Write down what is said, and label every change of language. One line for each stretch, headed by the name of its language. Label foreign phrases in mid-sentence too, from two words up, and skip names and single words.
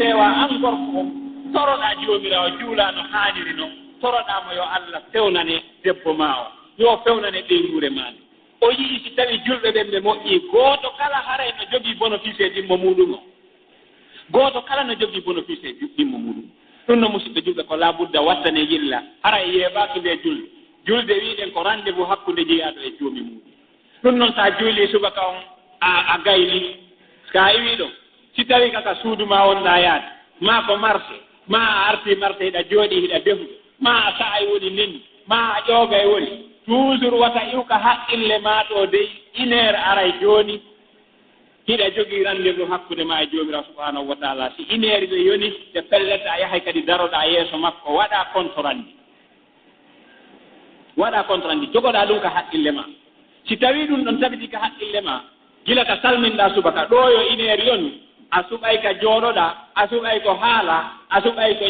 Fula: feewa an gorko toroɗaa joomiraawo juulaa no haaniri noon toroɗaamo yo Allah fewnane debbo maa o yo fewnane ɓeyngure maande o yii si tawi julɓe ɓen ɓe moƴƴii gooto kala haray no jogii bénéfice e ɗimmo muɗum o gooto kala no jogii bénéfice e ɗimmo muɗum ɗum no musidɓe julɓe ko laabudda wattane yilla haray yeeɓaaki nde julde wiiɗen ko rendez-vous hakkunde jeyaaɗo e joomi muɗum ɗum noon so a juulii subaka on a gayni so a iwii ɗo si tawi kaka suudu ma wonɗaa yaade ma ko marché ma a artii marché hiɗa jooɗii hiɗa defude ma a sa'a e woni nenni ma a ƴooga e woni toujours wata iwka haqqille ma ɗo dey 1 heure aray jooni hiɗa jogii rendez-vous hakkude ma e joomiraawo
Arabic: سبحانه وتعالى
Fula: si 1 heure ɓe yoni ɓe pelleta a yahay kadi daroɗaa yeeso makko waɗa contrandi jogoɗaa ɗum ka haqqille ma si tawii ɗum ɗon tabiti ka haqqille ma gila ka salminɗaa subaka ɗo yo 1 heure yoni a suɓay ka jooɗoɗaa a suɓay ko haala a suɓay ko